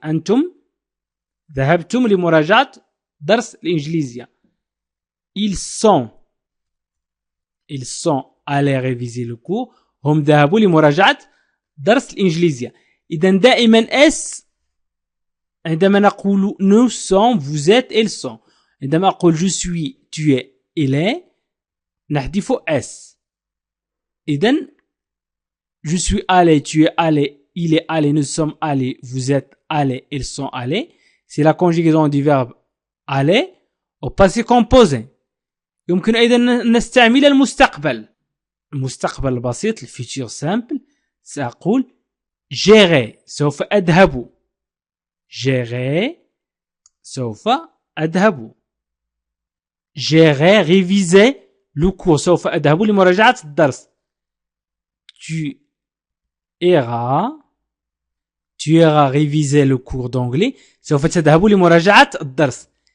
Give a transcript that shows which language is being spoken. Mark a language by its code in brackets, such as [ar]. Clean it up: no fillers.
[ar] أنتم ذهبتم لمراجعة درس الإنجليزية. [fr] ils sont allés réviser le cours. [ar] هم ذهبوا لمراجعة درس الإنجليزية. إذن دائما S عندما نقول [fr] nous sommes, vous êtes, ils sont. [ar] عندما أقول [fr] je suis, tu es, il est [ar] نحذف S. [fr] إذن je suis allé, tu es allé, il est allé, nous sommes allés, vous êtes allés, ils sont allés. C'est la conjugaison du verbe aller au passé composé. [ar] يمكن أيضا نستعمل المستقبل. المستقبل البسيط الفيتشر سامبل سأقول جيري سوف أذهب. جيري سوف أذهب. جيري [fr] réviser le cours [ar] سوف أذهب لمراجعة الدرس. [fr] tu iras réviser le cours d'anglais [ar] سوف تذهب لمراجعة الدرس.